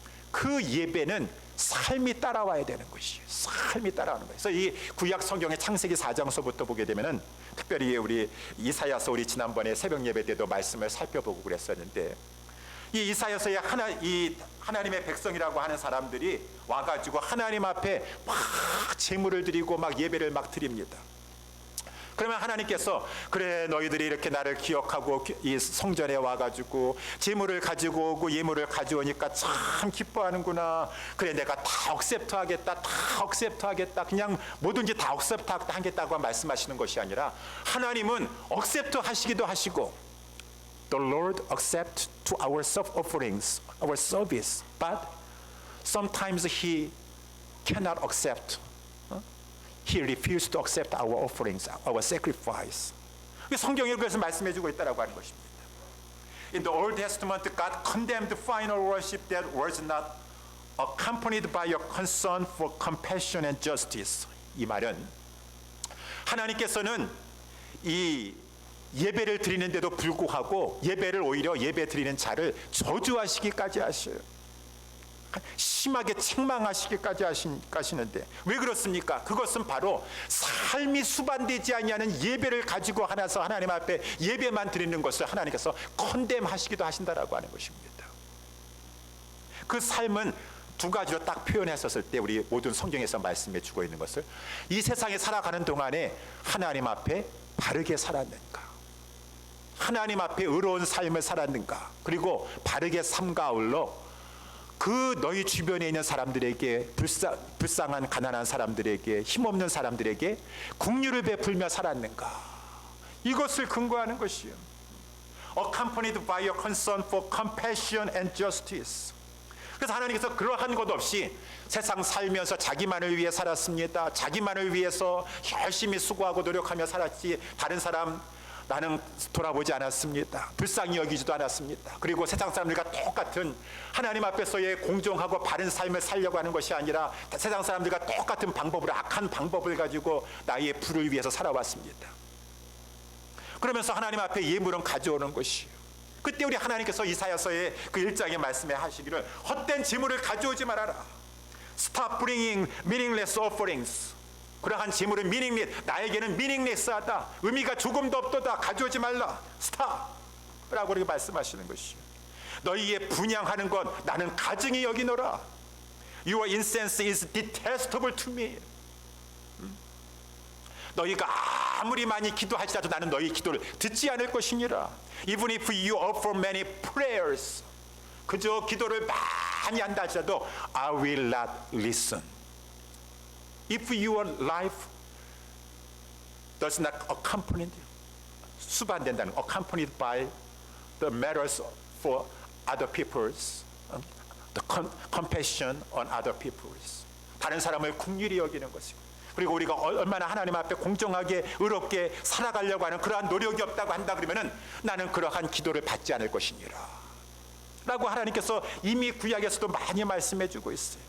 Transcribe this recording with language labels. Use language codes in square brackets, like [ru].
[ko] 그 예배는 삶이 따라와야 되는 것이에요. 삶이 따라오는 거예요. 그래서 이 구약 성경의 창세기 4장서부터 보게 되면은 특별히 우리 이사야서, 우리 지난번에 새벽 예배 때도 말씀을 살펴보고 그랬었는데 이 이사야서의 하나님의 백성이라고 하는 사람들이 와가지고 하나님 앞에 막 제물을 드리고 막 예배를 막 드립니다. 그러면 하나님께서 그래 너희들이 이렇게 나를 기억하고 이 성전에 와가지고 제물을 가지고 오고 예물을 가져오니까 참 기뻐하는구나. 그래 내가 다 억셉트하겠다. 그냥 뭐든지 다 억셉트하겠다고 말씀하시는 것이 아니라 하나님은 억셉트 하시기도 하시고 [en] The Lord accepts to our self-offerings, our service, but sometimes He cannot accept. He refused to accept our offerings, our sacrifice. [ko] 성경이 그래서 말씀해주고 있다라고 하는 것입니다. [en] In the Old Testament, God condemned final worship that was not accompanied by a concern for compassion and justice. [ko] 이 말은 하나님께서는 이 예배를 드리는데도 불구하고 예배를 오히려 예배 드리는 자를 저주하시기까지 하셔요. 심하게 책망하시기까지 하시는데 왜 그렇습니까? 그것은 바로 삶이 수반되지 아니하는 예배를 가지고 하나서 하나님 앞에 예배만 드리는 것을 하나님께서 컨뎀하시기도 하신다라고 하는 것입니다. 그 삶은 두 가지로 딱 표현했었을 때 우리 모든 성경에서 말씀해 주고 있는 것을 이 세상에 살아가는 동안에 하나님 앞에 바르게 살았는가, 하나님 앞에 의로운 삶을 살았는가, 그리고 바르게 삶과 아울러 그 너희 주변에 있는 사람들에게 불쌍한 가난한 사람들에게 힘없는 사람들에게 긍휼을 베풀며 살았는가, 이것을 근거하는 것이요. [en] accompanied by a concern for compassion and justice. [ko] 그래서 하나님께서 그러한 것 없이 세상 살면서 자기만을 위해 살았습니다. 자기만을 위해서 열심히 수고하고 노력하며 살았지 다른 사람 나는 돌아보지 않았습니다. 불쌍히 여기지도 않았습니다. 그리고 세상 사람들과 똑같은 하나님 앞에서의 공정하고 바른 삶을 살려고 하는 것이 아니라 세상 사람들과 똑같은 방법으로 악한 방법을 가지고 나의 부를 위해서 살아왔습니다. 그러면서 하나님 앞에 예물은 가져오는 것이에요. 그때 우리 하나님께서 이사야서의 그 1장의 말씀에 하시기를 헛된 재물을 가져오지 말아라. [en] Stop bringing meaningless offerings. [ko] 그러한 재물은 나에게는 meaningless하다. 의미가 조금도 없도다. 가져오지 말라. Stop. 라고 그렇게 말씀하시는 것이요. 너희의 분향하는 것 나는 가증히 여기노라. [en] Your incense is detestable to me. [ko] 너희가 아무리 많이 기도할지라도 나는 너희 기도를 듣지 않을 것이니라. [en] Even if you offer many prayers. [ko] 그저 기도를 많이 한다 할지라도 [en] I will not listen. If your life does not accompany, [ko] 수반된다는 [en] accompanied by the matters for other people's, [ko] the compassion on other people's, 다른 사람을 긍휼히 여기는 것이고, 그리고 우리가 얼마나 하나님 앞에 공정하게 의롭게 살아가려고 하는 그러한 노력이 없다고 한다 그러면은 나는 그러한 기도를 받지 않을 것이니라 라고 하나님께서 이미 구약에서도 많이 말씀해 주고 있어요.